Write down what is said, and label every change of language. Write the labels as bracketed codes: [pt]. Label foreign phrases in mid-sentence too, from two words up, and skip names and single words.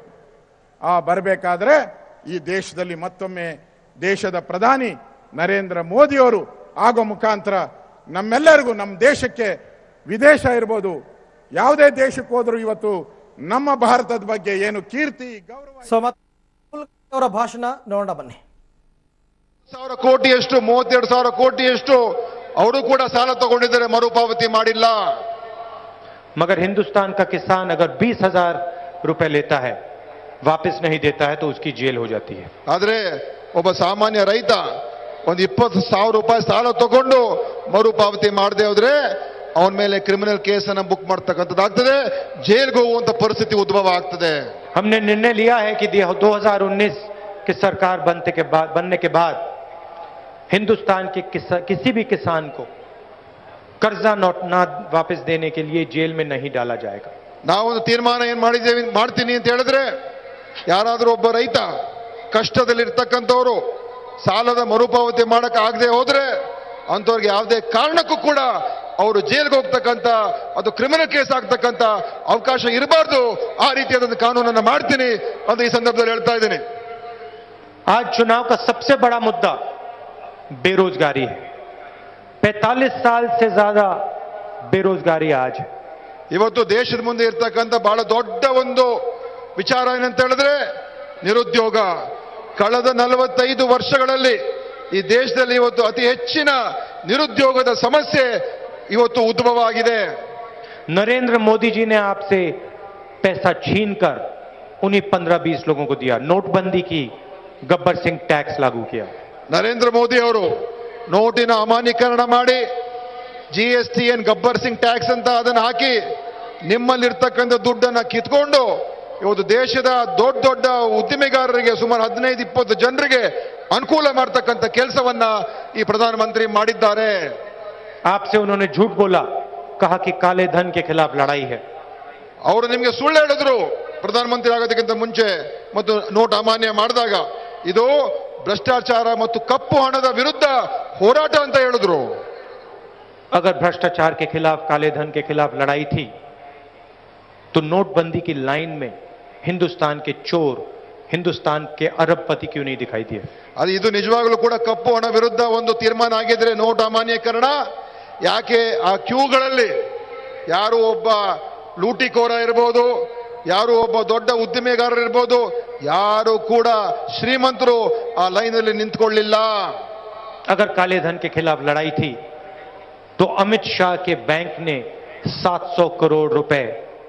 [kn] ಆ ಬರಬೇಕಾದ್ರೆ ಈ ದೇಶದಲ್ಲಿ ಮತ್ತೊಮ್ಮೆ ದೇಶದ ಪ್ರಧಾನಿ ನರೇಂದ್ರ ಮೋದಿ ಅವರು ಆಗೋ ಮುಖಾಂತರ ನಮ್ಮೆಲ್ಲರಿಗೂ, ನಮ್ಮ ದೇಶಕ್ಕೆ, ವಿದೇಶ ಇರ್ಬೋದು, ಯಾವುದೇ ದೇಶಕ್ಕೆ ಹೋದ್ರು ಇವತ್ತು ನಮ್ಮ ಭಾರತದ ಬಗ್ಗೆ ಏನು ಕೀರ್ತಿ, ಗೌರವ. ಅವರ ಭಾಷಣ ನೋಡೋಣ ಬನ್ನಿ. 1,000 ಕೋಟಿಯಷ್ಟು, 32,000 ಕೋಟಿಯಷ್ಟು ಅವರು ಕೂಡ ಸಾಲ ತಗೊಂಡಿದ್ದಾರೆ, ಮರುಪಾವತಿ ಮಾಡಿಲ್ಲ. [hi] मगर हिंदुस्तान का किसान अगर 20,000 रुपए लेता है, वापस नहीं देता है, तो उसकी जेल हो जाती है. [kn] ಆದ್ರೆ ಒಬ್ಬ ಸಾಮಾನ್ಯ ರೈತ ಒಂದು 20,000 ರೂಪಾಯಿ ಸಾಲ ತಗೊಂಡು ಮರುಪಾವತಿ ಮಾಡದೆ ಹೋದ್ರೆ ಅವನ ಮೇಲೆ [en] criminal case [kn] ಬುಕ್ ಮಾಡ್ತಕ್ಕಂಥದ್ದಾಗ್ತದೆ, ಜೈಲ್ಗೆ ಹೋಗುವಂತ ಪರಿಸ್ಥಿತಿ ಉದ್ಭವ ಆಗ್ತದೆ. [hi] हमने निर्णय लिया है कि 2019 की सरकार बनने के बाद हिंदुस्तान के किसी भी किसान को कर्जा ना वापस देने के लिए जेल में नहीं डाला जाएगा. [kn] ನಾವೊಂದು ತೀರ್ಮಾನ ಏನ್ ಮಾಡ್ತೀನಿ ಅಂತ ಹೇಳಿದ್ರೆ, ಯಾರಾದ್ರೂ ಒಬ್ಬ ರೈತ ಕಷ್ಟದಲ್ಲಿರ್ತಕ್ಕಂಥವ್ರು ಸಾಲದ ಮರುಪಾವತಿ ಮಾಡಕ್ಕೆ ಆಗದೆ ಹೋದ್ರೆ ಅಂಥವ್ರಿಗೆ ಯಾವುದೇ ಕಾರಣಕ್ಕೂ ಕೂಡ ಅವರು ಜೈಲ್ಗೆ ಹೋಗ್ತಕ್ಕಂಥ ಅದು [en] criminal case [kn] ಆಗ್ತಕ್ಕಂಥ ಅವಕಾಶ ಇರಬಾರ್ದು. ಆ ರೀತಿಯಾದ ಕಾನೂನನ್ನು ಮಾಡ್ತೀನಿ ಅಂತ ಈ ಸಂದರ್ಭದಲ್ಲಿ ಹೇಳ್ತಾ ಇದ್ದೀನಿ. [hi] आज चुनाव का सबसे बड़ा मुद्दा बेरोजगारी है. 45 साल से ज्यादा बेरोजगारी आज है. [kn] ಇವತ್ತು ದೇಶದ ಮುಂದೆ ಇರ್ತಕ್ಕಂಥ ಬಹಳ ದೊಡ್ಡ ಒಂದು ವಿಚಾರ ಏನಂತ ಹೇಳಿದ್ರೆ ನಿರುದ್ಯೋಗ. ಕಳೆದ 45 ವರ್ಷಗಳಲ್ಲಿ ಈ ದೇಶದಲ್ಲಿ ಇವತ್ತು ಅತಿ ಹೆಚ್ಚಿನ ನಿರುದ್ಯೋಗದ ಸಮಸ್ಯೆ ಇವತ್ತು ಉದ್ಭವ ಆಗಿದೆ. [hi] नरेंद्र मोदी जी ने आपसे पैसा छीनकर उन्हीं 15-20 लोगों को दिया. नोटबंदी की, गब्बर सिंह टैक्स लागू किया. [kn] ನರೇಂದ್ರ ಮೋದಿ ಅವರು ನೋಟಿನ ಅಮಾನ್ಯೀಕರಣ ಮಾಡಿ GST ಏನ್ ಗಬ್ಬರ್ ಸಿಂಗ್ ಟ್ಯಾಕ್ಸ್ ಅಂತ ಅದನ್ನು ಹಾಕಿ ನಿಮ್ಮಲ್ಲಿರ್ತಕ್ಕಂಥ ದುಡ್ಡನ್ನ ಕಿತ್ಕೊಂಡು ಇವತ್ತು ದೇಶದ ದೊಡ್ಡ ದೊಡ್ಡ ಉದ್ದಿಮೆಗಾರರಿಗೆ ಸುಮಾರು 15-20 ಜನರಿಗೆ ಅನುಕೂಲ ಮಾಡ್ತಕ್ಕಂಥ ಕೆಲಸವನ್ನ ಈ ಪ್ರಧಾನಮಂತ್ರಿ ಮಾಡಿದ್ದಾರೆ. [hi] आपसे उन्होंने झूठ बोला, कहा कि काले धन के खिलाफ लड़ाई है. [kn] ಅವರು ನಿಮಗೆ ಸುಳ್ಳು ಹೇಳಿದ್ರು ಪ್ರಧಾನಮಂತ್ರಿ ಆಗೋದಕ್ಕಿಂತ ಮುಂಚೆ ಮತ್ತು ನೋಟ್ ಅಮಾನ್ಯ ಮಾಡಿದಾಗ. ಇದು ಭ್ರಷ್ಟಾಚಾರ ಮತ್ತು ಕಪ್ಪು ಹಣದ ವಿರುದ್ಧ ಹೋರಾಟ ಅಂತ ಹೇಳಿದ್ರು. [hi] अगर भ्रष्टाचार के खिलाफ, काले धन के खिलाफ लड़ाई थी तो नोटबंदी की लाइन में हिंदुस्तान के चोर, हिंदुस्तान के अरबपति क्यों नहीं दिखाई दिए? [kn] ಅದು ಇದು ನಿಜವಾಗ್ಲೂ ಕೂಡ ಕಪ್ಪು ಹಣ ವಿರುದ್ಧ ಒಂದು ತೀರ್ಮಾನ ಆಗಿದ್ರೆ ನೋಟ್ ಅಮಾನ್ಯೀಕರಣ ಯಾಕೆ ಆ ಕ್ಯೂಗಳಲ್ಲಿ ಯಾರು ಒಬ್ಬ ಲೂಟಿಕೋರ ಇರಬಹುದು, ಯಾರು ಒಬ್ಬ ದೊಡ್ಡ ಉದ್ದಿಮೆಗಾರರು ಇರಬಹುದು, ಯಾರು ಕೂಡ ಶ್ರೀಮಂತರು ಆ ಲೈನಲ್ಲಿ ನಿಂತ್ಕೊಳ್ಳಿಲ್ಲ. [hi] अगर काले धन के खिलाफ लड़ाई थी तो अमित शाह के बैंक ने 700 करोड़ रुपए